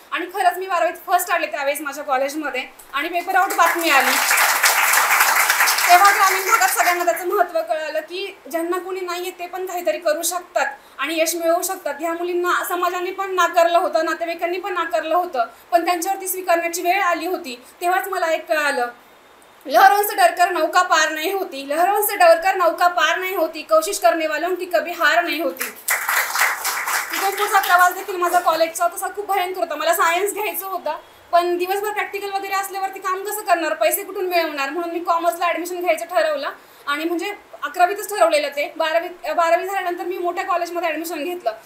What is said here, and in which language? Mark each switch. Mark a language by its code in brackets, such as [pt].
[mr] आणि खरंच मी 12वीत फर्स्ट आले त्यावेळेस माझ्या कॉलेजमध्ये. आणि पेपर आउट बातमी आली. तेव्हा ग्रामीण भागात सगळ्यांना त्याचं महत्त्व कळालं की ज्यांना कोणी नाही आहे ते पण काहीतरी करू शकतात आणि यश मिळवू शकतात. ह्या मुलींना समाजाने पण नाकारलं होतं, नातेवाईकांनी पण नाकारलं होतं, पण त्यांच्यावरती स्वीकारण्याची वेळ आली होती. तेव्हाच मला एक कळालं, [hi] लहरों से डरकर नौका पार नहीं होती, लहरों से डरकर नौका पार नहीं होती, कोशिश करने वालों की कभी हार नहीं होती. [mr] तिथून पुढचा प्रवास देखील माझा कॉलेजचा तसा खूप भयंकर होता. मला सायन्स घ्यायचं होतं, पण दिवसभर प्रॅक्टिकल वगैरे असल्यावरती काम कसं करणार, पैसे कुठून मिळवणार, म्हणून मी कॉमर्सला ॲडमिशन घ्यायचं ठरवलं. आणि म्हणजे 11वीतच ठरवलेलं ते. 12वी झाल्यानंतर मी मोठ्या कॉलेजमध्ये ॲडमिशन घेतलं.